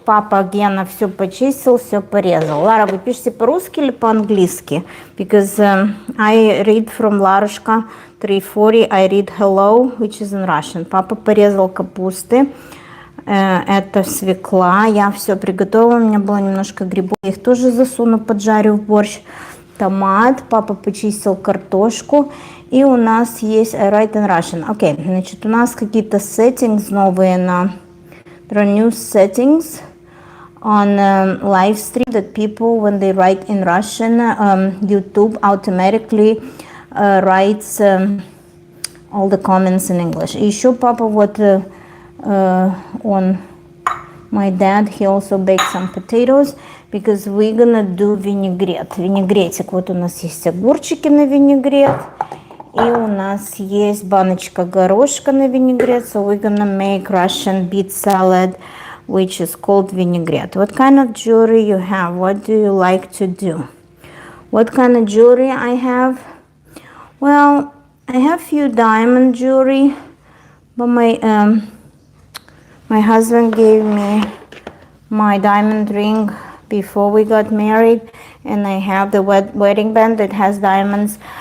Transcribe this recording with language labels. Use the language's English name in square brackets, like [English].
[Russian] Папа Гена все почистил, все порезал. Лара, вы пишете по-русски или по-английски? [English] Because I read from Ларушка 340, I read hello, which is in Russian. [Russian] Папа порезал капусты. Это свекла. Я все приготовила. У меня было немножко грибов. Я их тоже засуну, поджарю в борщ. Томат. Папа почистил картошку. И у нас есть I write in Russian. Окей, значит, у нас какие-то settings новые на... [English] There are new settings on live stream that people, when they write in Russian, YouTube automatically writes all the comments in English. И еще папа вот on my dad, he also baked some potatoes because we're gonna do vinaigrette. [Russian] Винегретик. Вот у нас есть огурчики на винегрет. И у нас есть баночка горошка на винегрет. [English] So we're gonna make Russian beet salad, which is called vinaigrette. What kind of jewelry you have? What do you like to do? What kind of jewelry I have? Well, I have few diamond jewelry, but my husband gave me my diamond ring before we got married, and I have the wedding band that has diamonds.